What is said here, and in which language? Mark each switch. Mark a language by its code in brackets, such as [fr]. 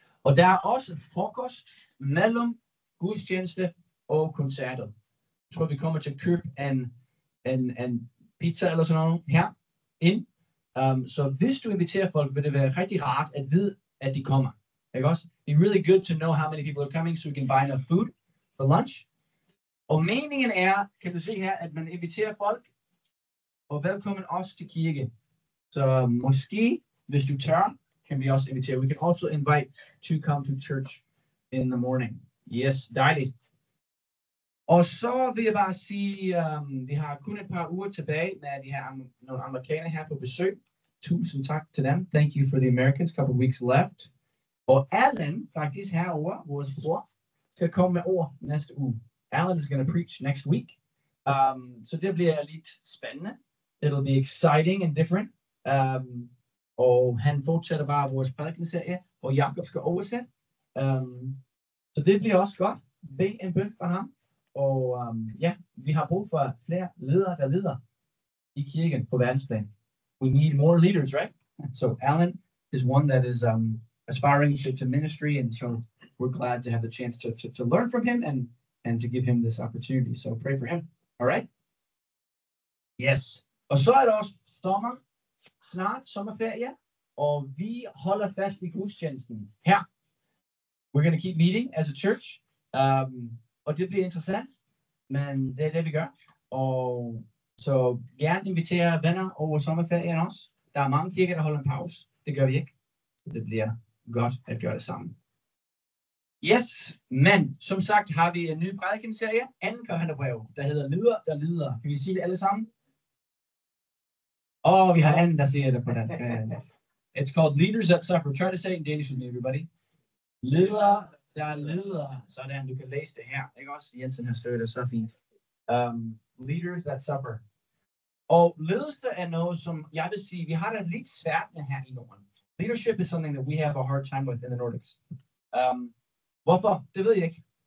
[da] Og der er også frokost mellem gudstjeneste og koncerter. Jeg tror, vi kommer til at købe en pizza eller sådan noget her ind. Så hvis du inviterer folk, vil det være rigtig rart at vide, at de kommer. Ikke også? [en] It's really good to know how many people are coming, so you can buy enough food for lunch. [da] Og meningen er, kan du se her, at man inviterer folk, og velkommen også til kirke. Så måske, hvis du tør, kan vi også invitere. [en] We can also invite to come to church in the morning. [da] Yes, dejligt. Og så vil jeg bare sige, vi har kun et par uger tilbage, når de har nogle amerikanere her på besøg. Tusind tak til dem. [en] Thank you for the Americans. Couple weeks left. [da] Og Alan, faktisk herovre, vores bror, skal komme med ord næste uge. [en] Alan is going to preach next week. [da] Så det bliver lidt spændende. [en] It'll be exciting and different. [da] Og han fortsætter bare vores prædikenserie, og Jakob skal oversætte. Så det bliver også godt. Bed en bøn for ham. Og ja, vi har brug for flere ledere, der leder i kirken på verdensplan. [en] We need more leaders, right? So Alan is one that is aspiring to ministry, and so we're glad to have the chance to learn from him and to give him this opportunity. So pray for him. All right? Yes. [da] Og så er der også snart sommerferie, og vi holder fast i gudstjenesten her. [en] We're going to keep meeting as a church. [da] Og det bliver interessant, men det er det, vi gør. Og så gerne invitere venner over sommerferien også. Der er mange kirker, der holder en pause. Det gør vi ikke. Så det bliver godt at gøre det sammen. Yes, men som sagt har vi en ny prædikenserie, 2. Korintherbrev, der hedder Ledere, der leder. Kan vi sige det alle sammen? Vi har anden, der siger det på den. [en] It's called Leaders That Suffer. Try to say it in Danish with me, everybody. [da] Ledere, der leder. Sådan, du kan læse det her. Ikke også? Jensen har skrevet det så fint. [en] Leaders That Suffer. [da] Og ledelse er noget, som jeg vil sige, vi har det lidt svært med her i Norden. [en] Leadership is something that we have a hard time with in the Nordics. [da] Hvorfor? Det ved jeg ikke.